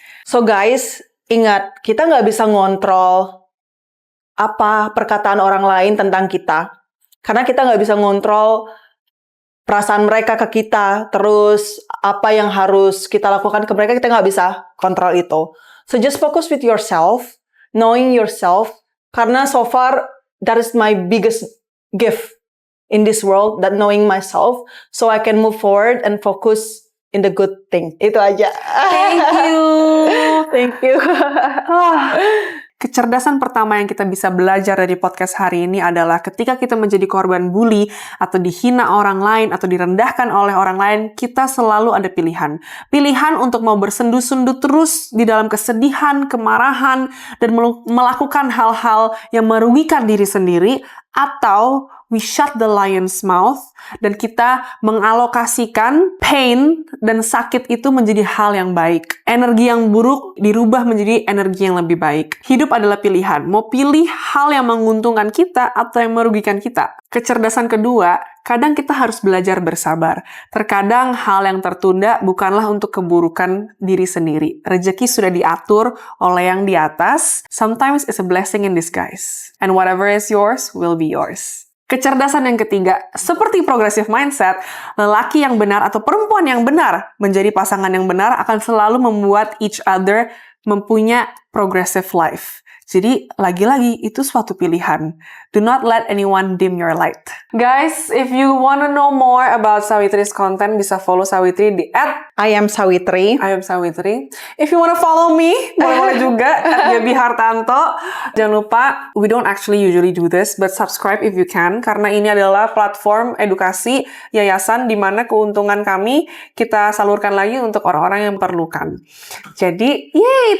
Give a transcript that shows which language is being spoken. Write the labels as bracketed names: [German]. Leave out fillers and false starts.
[Indonesian] So guys, ingat, kita nggak bisa ngontrol apa perkataan orang lain tentang kita. Karena kita nggak bisa ngontrol perasaan mereka ke kita, terus apa yang harus kita lakukan ke mereka, kita nggak bisa kontrol itu. [English] So just focus with yourself, knowing yourself, karena so far, that is my biggest gift in this world, that knowing myself, so I can move forward and focus in the good thing. [Indonesian] Itu aja. [English] Thank you. Thank you. [Indonesian] Kecerdasan pertama yang kita bisa belajar dari podcast hari ini adalah ketika kita menjadi korban bully atau dihina orang lain atau direndahkan oleh orang lain, kita selalu ada pilihan. Pilihan untuk mau bersendu-sendu terus di dalam kesedihan, kemarahan, dan melakukan hal-hal yang merugikan diri sendiri, atau we shut the lion's mouth, dan kita mengalokasikan pain dan sakit itu menjadi hal yang baik. Energi yang buruk dirubah menjadi energi yang lebih baik. Hidup adalah pilihan. Mau pilih hal yang menguntungkan kita atau yang merugikan kita. Kecerdasan kedua, kadang kita harus belajar bersabar. Terkadang hal yang tertunda bukanlah untuk keburukan diri sendiri. Rezeki sudah diatur oleh yang di atas. [English] Sometimes it's a blessing in disguise. And whatever is yours will be yours. [Indonesian] Kecerdasan yang ketiga, seperti progressive mindset, lelaki yang benar atau perempuan yang benar menjadi pasangan yang benar akan selalu membuat each other mempunyai progressive life. Jadi, lagi-lagi, itu suatu pilihan. [English] Do not let anyone dim your light. Guys, if you wanna know more about Sawitri's content, bisa follow Sawitri di @IamSawitri. I am Sawitri. If you wanna follow me, boleh juga @Gaby_Hartanto. [Indonesian] Jangan lupa, we don't actually usually do this, but subscribe if you can, karena ini adalah platform edukasi yayasan di mana keuntungan kami kita salurkan lagi untuk orang-orang yang perlukan. Jadi, yay!